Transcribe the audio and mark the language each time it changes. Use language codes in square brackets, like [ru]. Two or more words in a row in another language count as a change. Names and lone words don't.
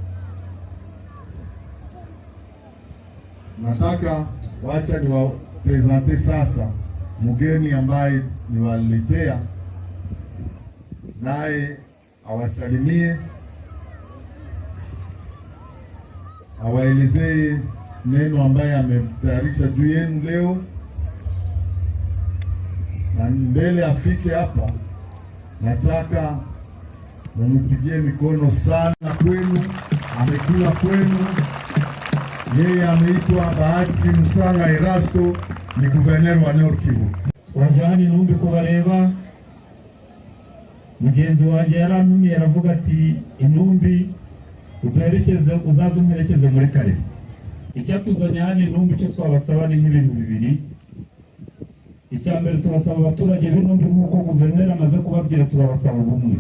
[sw] Nataka wacha niwapresente sasa mgeni ambaye niwaletea, naye awasalimie, awaelezee neno ambaye ametayarisha juu yenu leo, na mbele afike hapa nataka mumpigie mikono sana kwenu. Amekula kwenu. Yeye ameitwa Bahati Musanga Erasto, ni guverneur wa Nord Kivu. [rw] Wajani Numbi kubareba, mugenzi wanjye yarantumye aravuga ati Inumbi utuherekeze, uzaze umuherekeze muri kare. Icyatuzanye hano Inumbi cyo twabasaba ni nk'ibintu bibiri. Icya mbere turasaba abaturage b'Inumbi nk'uko guverineri amaze kubabwira, turabasaba ubumwe.